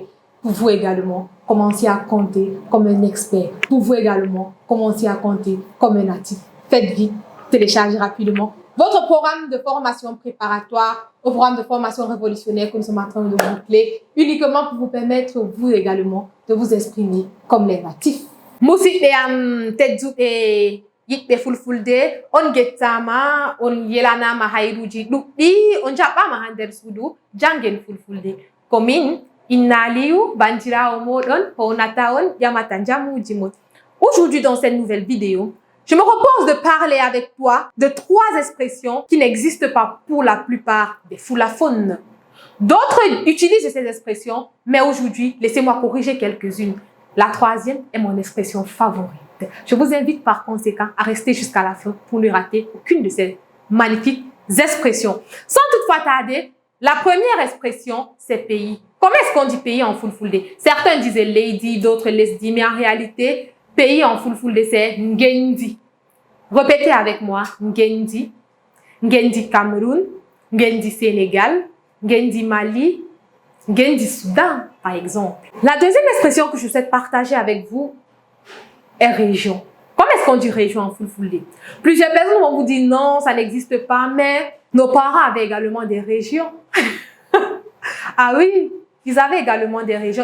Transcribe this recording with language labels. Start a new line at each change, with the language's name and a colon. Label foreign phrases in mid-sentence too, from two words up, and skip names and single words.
French: Pour vous également, commencer à compter comme un expert. Pour vous également, commencer à compter comme un natif. Faites vite, téléchargez rapidement votre programme de formation préparatoire au programme de formation révolutionnaire que nous sommes en train de boucler, uniquement pour vous permettre, vous également, de vous exprimer comme les natifs.
Fula: Musidɓe am tedduɓe yiɗɓe Fulfulde, on gettama, on yelanama hayruji ɗuɗɗi, on jaɓɓama ha nder suudu jangen Fulfulde. Komin Inna Aliou, bandirawo moɗon, honata on, yamata jamuji mon.
French: Aujourd'hui, dans cette nouvelle vidéo, je me propose de parler avec toi de 3 expressions qui n'existent pas pour la plupart des Fulaphones. D'autres utilisent ces expressions, mais aujourd'hui, laissez-moi corriger quelques-unes. La 3e est mon expression favorite. Je vous invite par conséquent à rester jusqu'à la fin pour ne rater aucune de ces magnifiques expressions. Sans toutefois tarder, la première expression, c'est pays. Comment est-ce qu'on dit pays en Fulfulde? Certains disaient lady, d'autres lesdi, mais en réalité, pays en Fulfulde, c'est ngendi. Répétez avec moi, ngendi.
Fula: Ngendi Cameroun, ngendi Sénégal, ngendi Mali, ngendi Soudan,
French: par exemple. La deuxième expression que je souhaite partager avec vous est région. Comment est-ce qu'on dit région en Fulfulde? Plusieurs personnes vont vous dire non, ça n'existe pas, mais nos parents avaient également des régions. Ah oui, ils avaient également des régions.